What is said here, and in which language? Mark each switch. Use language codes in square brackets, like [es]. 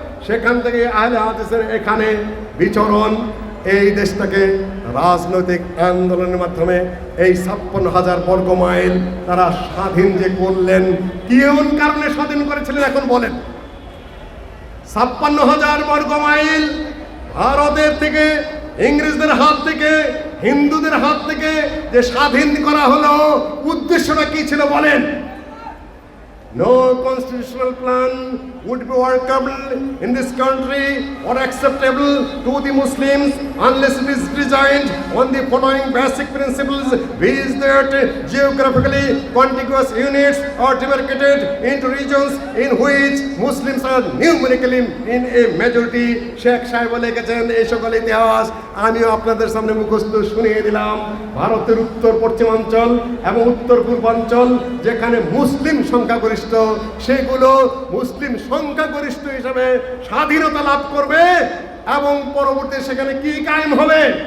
[bn] সেখান থেকে আহলে হাদিসের এখানে বিচরণ, এই দেশটাকে রাজনৈতিক আন্দোলনের মাধ্যমে এই 56,000 বর্গ মাইল তারা স্বাধীন যে করলেন, কোন কারণে স্বাধীন করেছিলেন এখন বলেন? 56,000 বর্গ মাইল ভারতের থেকে, ইংরেজদের হাত থেকে, হিন্দুদের হাত থেকে যে স্বাধীন করা হলো, উদ্দেশ্যটা কি ছিল বলেন? [en] No constitutional plan would be workable in this country or acceptable to the Muslims unless it is designed on the following basic principles, which that geographically contiguous units are demarcated into regions in which Muslims are numerically in a majority. [bn] Sheikh সাহেব লিখেছেন এই সকল ইতিহাস আমিও আপনাদের সামনে মুখস্থ শুনিয়ে দিলাম। ভারতের উত্তর পশ্চিমাঞ্চল এবং উত্তর পূর্বাঞ্চল যেখানে মুসলিম সংখ্যাগরিষ্ঠ, সেগুলো মুসলিম সংখ্যাগরিষ্ঠ হিসাবে স্বাধীনতা লাভ করবে এবং পরবর্তী সেখানে কি কায়েম হবে?